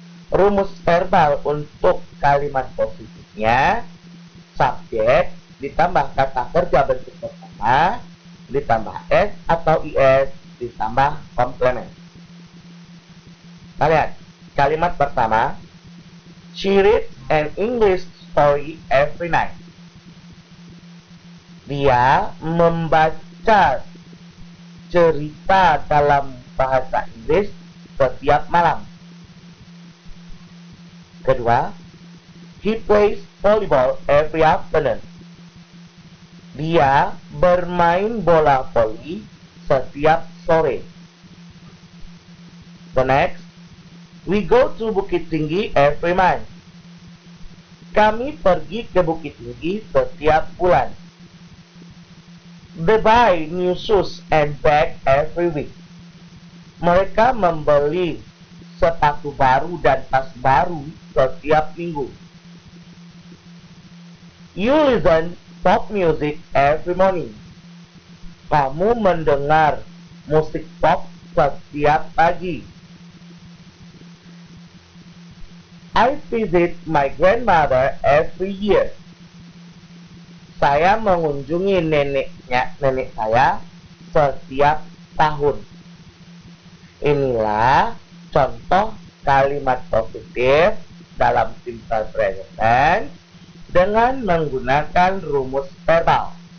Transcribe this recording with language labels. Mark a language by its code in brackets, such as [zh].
[id] Rumus verbal untuk kalimat positifnya, subjek ditambah kata kerja bentuk pertama, ditambah s atau is, ditambah komplement. Kita lihat kalimat pertama, [en] she reads an English story every night. [id] Dia membaca cerita dalam bahasa Inggris setiap malam. [en] Kedua, he plays volleyball every afternoon. [id] Dia bermain bola voli setiap sore. [en] The next, we go to Bukit Tinggi every month. [id] Kami pergi ke Bukit Tinggi setiap bulan. [en] They buy new shoes and bag every week. [id] Mereka membeli sepatu baru dan tas baru setiap minggu. [en] You listen pop music every morning. [id] Kamu mendengar musik pop setiap pagi. [en] I visit my grandmother every year. [id] Saya mengunjungi nenek saya setiap tahun. Inilah contoh kalimat positif dalam simple present tense dengan menggunakan rumus verbal.